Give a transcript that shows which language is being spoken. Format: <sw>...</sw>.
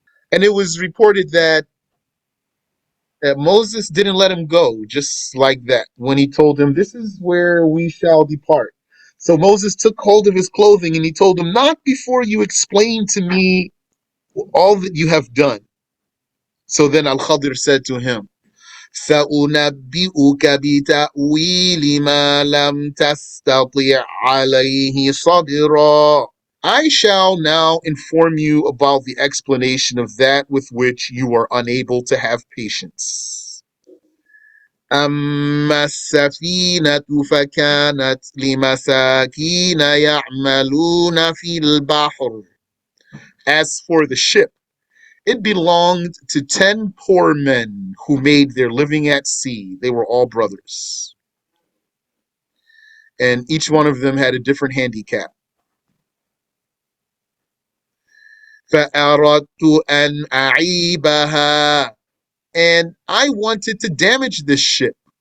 <en>And it was reported that Moses didn't let him go just like that when he told him, this is where we shall depart. So Moses took hold of his clothing and he told him, not before you explain to me all that you have done. So then Al-Khadir said to him,</en> <ar>سَأُنَبِّئُكَ بِتَأْوِيلِ مَا لَمْ تَسْتَطِعْ عَلَيْهِ صَبْرًا.</ar> <en>I shall now inform you about the explanation of that with which you are unable to have patience.</en> <ar>أما السفينة فكانت لمساكين يعملون في البحر.</ar> <en>As for the ship, It belonged to 10 poor men who made their living at sea. They were all brothers. And each one of them had a different handicap.</en> <ar>فَأَرَدْتُ أَنْ أَعِيبَهَا,</ar> <en>and I wanted to damage this ship.</en>